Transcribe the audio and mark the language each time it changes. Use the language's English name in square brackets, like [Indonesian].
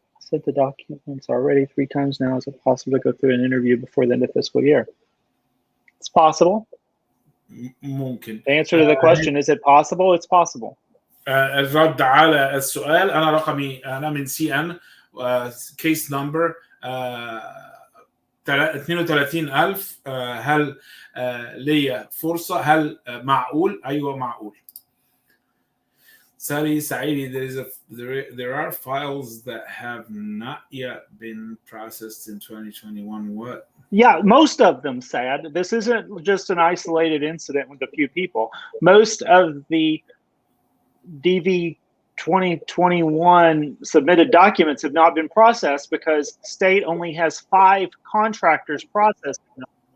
[English] I sent the documents already 3 times now. Is it possible to go through an interview before the end of fiscal year? It's possible. [Arabic] ممكن. [English] The answer to the question, is it possible? It's possible. [Arabic] الرد على السؤال، أنا رقمي أنا من CN case number 32,000. هل ليا فرصة؟ هل معقول؟ أيوة معقول. [English] Sari Saidi, there are files that have not yet been processed in 2021. What? Yeah, most of them, Sad. This isn't just an isolated incident with a few people. Most of the DV 2021 submitted documents have not been processed because state only has 5 contractors processing them.